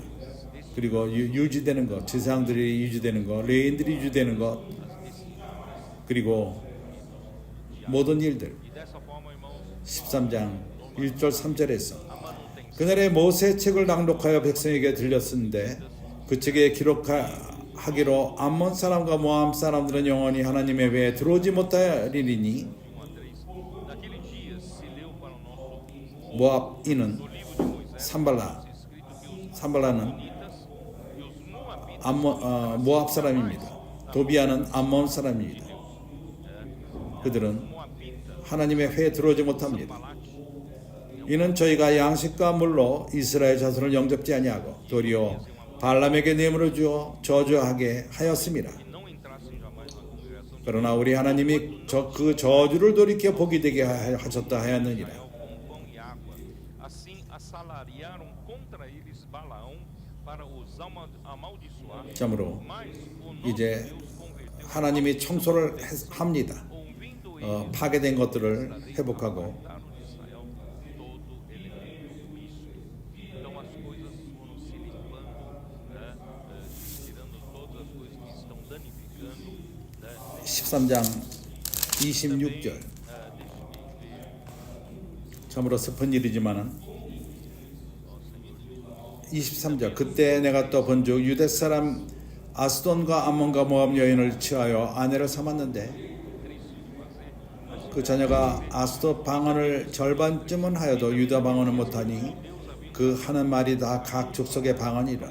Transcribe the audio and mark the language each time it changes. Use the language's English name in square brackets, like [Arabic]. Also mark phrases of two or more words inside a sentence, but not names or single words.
[Korean] 그리고 유지되는 것, 제사장들이 유지되는 것, 레위인들이 유지되는 것, 그리고 모든 일들 13장 1절 3절에서 그날에 모세의 책을 낭독하여 백성에게 들렸는데 그 책에 기록하기로 암몬 사람과 모압 사람들은 영원히 하나님의 외에 들어오지 못하리니 [Portuguese] Naquele dia se leu para o nosso [Korean] 모압인은 [Portuguese] no livro de Moisés [Korean] 산발라 [Portuguese] escrito que os [Korean] 산발라는 [Portuguese] Amonitas e os Moabitas [Korean] 모압 사람입니다. 도비아는 암몬 사람입니다. 그들은 하나님의 회에 들어오지 못합니다. 이는 저희가 양식과 물로 이스라엘 자손을 영접지 아니하고 도리어 발람에게 뇌물을 주어 저주하게 하였습니다. [Portuguese] não entrassem jamais na congregação de [Korean] 그러나 우리 하나님이 그 저주를 돌이켜 복이 되게 하셨다 하였느니라. [Portuguese] Israel com pão e água. Assim assalariaram contra eles Balaão para os amaldiçoar. [Korean] 참으로 [Portuguese] Mas o nosso [Korean] 이제 [Portuguese] Deus converteu [Korean] 하나님이 청소를 합니다. [Portuguese] ouvindo ele [Korean] 파괴된 것들을 회복하고 [Portuguese] mataram de Israel todo elemento misto. Então as coisas foram se limpando, né? Tirando todas as coisas que estão danificando, né? [Korean] 13장 26절 참으로 슬픈 일이지만은 23절 그때 내가 또 본즉 유대 사람 아스돈과 암몬과 모압 여인을 취하여 아내를 삼았는데 그 자녀가 아스돗 방언을 절반쯤은 하여도 유다 방언을 못하니 그 하는 말이 다 각 족속의 방언이라.